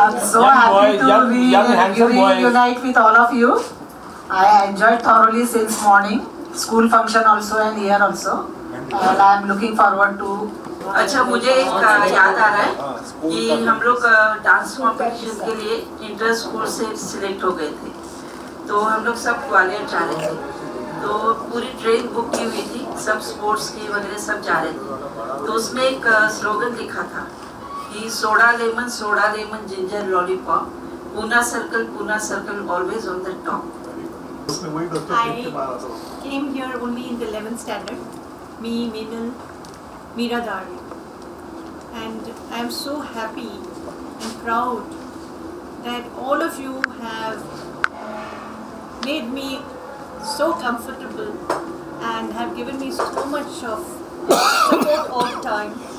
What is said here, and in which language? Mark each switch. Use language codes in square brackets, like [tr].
[en] I'm so happy to reunite with all of you. I enjoyed thoroughly since morning, school function also and here also, and I'm looking forward to. [hi] अच्छा, मुझे एक याद आ रहा है कि हम लोग डांस कॉम्पिटिशन के लिए इंटर स्कूल से सिलेक्ट हो गए थे। तो हम लोग सब ग्वालियर जा रहे थे, तो पूरी ट्रेन बुक की हुई थी, सब स्पोर्ट्स के वगैरह सब जा रहे थे। तो उसमें एक स्लोगन लिखा था कि [en] Soda lemon ginger lollipop, Poona circle always on the top. I came here only in the 11th standard, me, Minal, Meera Dari, and I am so happy and proud that all of you have made me so comfortable and have given me so much of support all the time.